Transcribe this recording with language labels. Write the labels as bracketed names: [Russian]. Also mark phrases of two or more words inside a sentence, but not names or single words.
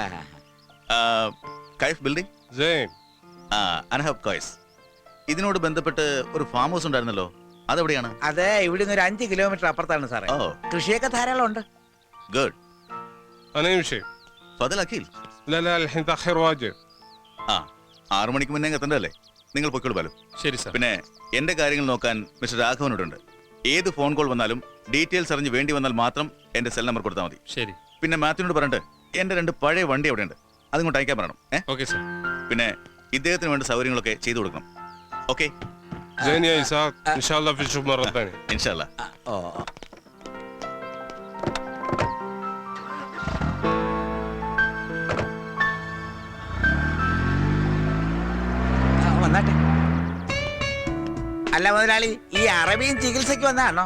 [Arabic] كيف building، أنا حب كويس. [Malayalam] ഇതിനോട് ബന്ധപ്പെട്ട് ഒരു ഫാം ഹൗസ് ഉണ്ടായിരുന്നല്ലോ, അതെവിടെയാണ്? അതെ, ഇവിടുന്ന് ഒരു 5 കിലോമീറ്റർ അപ്പുറത്താണ് സാറേ. കൃഷിയൊക്കെ ധാരാളം ഉണ്ട്. ഗുഡ്. അനീഷ്. ഫദൽ അഖിൽ. [Arabic] لا لا الحين تاخير واجب. [Malayalam] 6 മണിക്ക് മുന്നേ എത്തണ്ടല്ലേ? നിങ്ങൾ പൊയ്ക്കോളൂ ബാലു. ശരി സാർ. പിന്നെ എന്റെ കാര്യങ്ങൾ നോക്കാൻ മിസ്റ്റർ രാഘവനോടുണ്ട്. ഏത് [English] phone call [Malayalam] വന്നാലും ഡീറ്റെയിൽസ് അറിഞ്ഞ് വേണ്ടി വന്നാൽ മാത്രം എന്റെ [English] cell number [Malayalam] കൊടുത്താൽ മതി. ശരി. പിന്നെ മാത്യുവിനോട് പറഞ്ഞിട്ട് എന്റെ 2 പഴയ വണ്ടി അവിടെ ഉണ്ട്, അതുകൊണ്ട് അയക്കാൻ പറയണം. [English] Okay sir. [Malayalam] പിന്നെ ഇദ്ദേഹത്തിന് വേണ്ട സൗകര്യങ്ങളൊക്കെ ചെയ്തു കൊടുക്കണം. ഓക്കെ? [Arabic] زين يا إسحاق، إن شاء الله في نشوف مرة ثانية. إن شاء الله. [Malayalam] വന്നാട്ടെ. അല്ല മുതലാളി, ഈ അറബിയും ചികിത്സക്ക് വന്നാണോ?